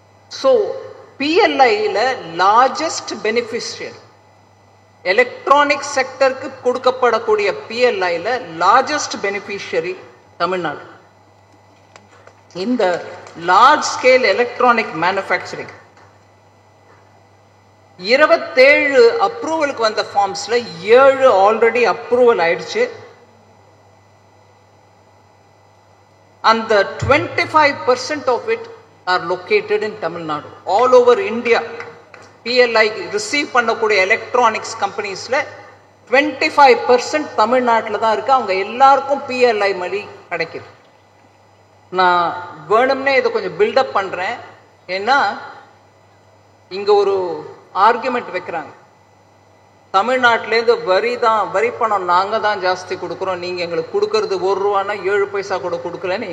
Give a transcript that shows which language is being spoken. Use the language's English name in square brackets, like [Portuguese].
[Tamil] So PLIல largest beneficiary, electronic செக்டருக்கு கொடுக்கப்படக்கூடிய PLIல largest beneficiary Tamil Nadu. இந்த large scale electronic manufacturing 27 அப்ரூவலுக்கு வந்த ஃபார்ம்ஸ்ல 7 already approval ஆயிடுச்சு. [English] அந்த 25% of it are located in Tamil Nadu. All over India [Tamil] PLI receive பண்ணக்கூடிய electronics கம்பெனிஸ்ல 25% தமிழ்நாட்டில் தான் இருக்கு. அவங்க எல்லாருக்கும் PLI மணி கிடைக்குது. நான் வேணும்னே இதை கொஞ்சம் பில்டப் பண்றேன். ஏன்னா இங்க ஒரு ஆர்குமெண்ட் வைக்கிறாங்க, தமிழ்நாட்டிலேருந்து வரி பணம் நாங்க தான் ஜாஸ்தி கொடுக்குறோம், நீங்க எங்களுக்கு கொடுக்கறது 1 ரூபானா 7 பைசா கூட கொடுக்கலன்னு.